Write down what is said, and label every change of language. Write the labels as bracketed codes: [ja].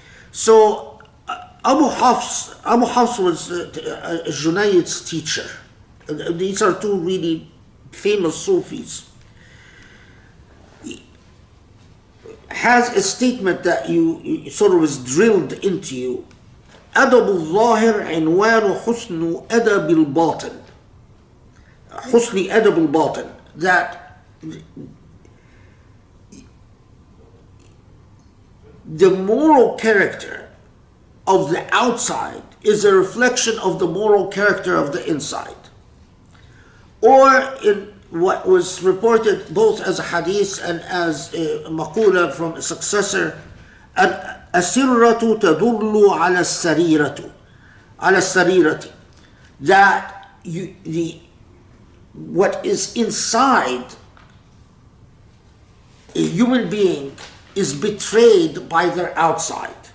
[en] So Abu Hafs was Junayd's teacher. These are two really famous Sufis. Has a statement that you sort of is drilled into you. [ar] أدب الظاهر عنوان حسن أدب الباطن. حسن أدب الباطن. [en] That the moral character of the outside is a reflection of the moral character of the inside. Or in what was reported both as a hadith and as a maqula from a successor, [ar] السرة تدل على السريرة على السريرة, [en] that what is inside a human being is betrayed by their outside.